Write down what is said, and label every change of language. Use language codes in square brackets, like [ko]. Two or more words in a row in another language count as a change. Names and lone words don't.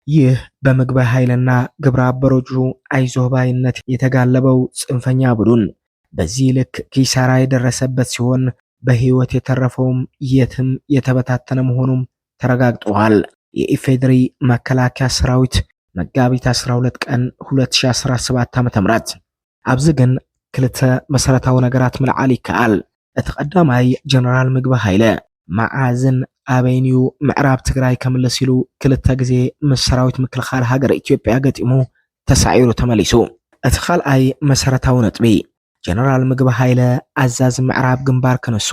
[am] ይህ በምግባይ ኃይልና ግብረ አበሮቹ አይዞባይነት የተጋለበው ጽንፈኛ ቡድን በዚህ ልክ ኪሳራ የደረሰበት ሲሆን በህይወት የተረፈውም የትም የተበታተነ መሆኑም ተረጋግጧል። የኢፌድሪ መከላከያ ሰራዊት መጋቢት 12 ቀን 2017 ዓ.ም ኣብዚ [ti] ግን ክልተ መሰረታዊ ነገራት ምልዓል ይከኣል። እቲ ቀዳማይ ጀነራል ምግባይ ኃይለ መዓዝን አበይኒዩ ምዕራብ ትግራይ ከመለስ ኢሉ ክልተ ግዜ ምስ ሰራዊት ምክልኻል ሃገር ኢትዮጵያ ገጢሙ ተሳዒሩ ተመሊሱ። እቲ ካልኣይ መሰረታዊ ነጥቢ ጀነራል ምግባይ ኃይለ አዛዝ ምዕራብ ግንባር ከነሱ